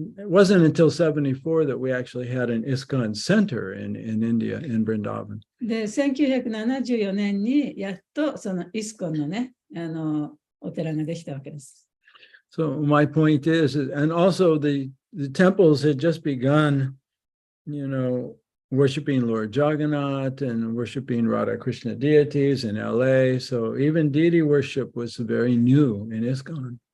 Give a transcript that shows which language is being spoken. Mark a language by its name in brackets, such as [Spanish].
[English] It wasn't until 74 that we actually had an ISKCON center in India, in Vrindavan. [Japanese] で、1974年にやっとそのイスコンのね、お寺ができたわけです。 [English] So my point is, and also the temples had just begun, worshiping Lord Jagannath and worshiping Radha Krishna deities in LA. So even deity worship was very new in ISKCON.